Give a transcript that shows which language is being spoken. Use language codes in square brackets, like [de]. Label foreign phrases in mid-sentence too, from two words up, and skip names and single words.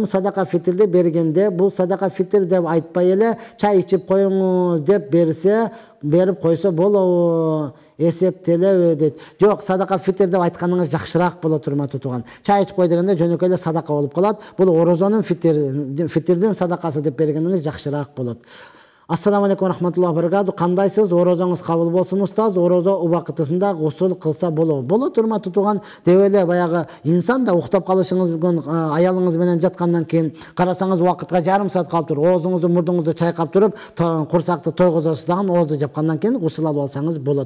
[ky] Садака фитирди бергенде бул садака фитир деп айтпай эле чай ичип коюңуз деп берип койсо болобу? Эсептелеби дейт. Жок, садака фитир деп айтканыңыз жакшыраак болот урматтуу тууган. Чай ичип кой дегенде жөнөкөй эле садака болуп калат. Бул орозонун фитирдин садакасы деп бергениңиз жакшыраак болот. [ar] السلام عليكم رحمة الله وبركاته. [ky] Кандайсыз? Орозоңуз кабыл болсун устаз. Орозо убакытысында гусул кылса болобу? Болот урматтуу тууган. Деп эле баягы инсан да уктап калышыңыз мүмкүн, аялыңыз менен жаткандан кийин карасаңыз убакытка жарым саат калып туруп, оозуңузду, мурдуңузду чайкап туруп, курсакты тойгузасыз дагы, оозду жапкандан кийин гусул алып алсаңыз болот.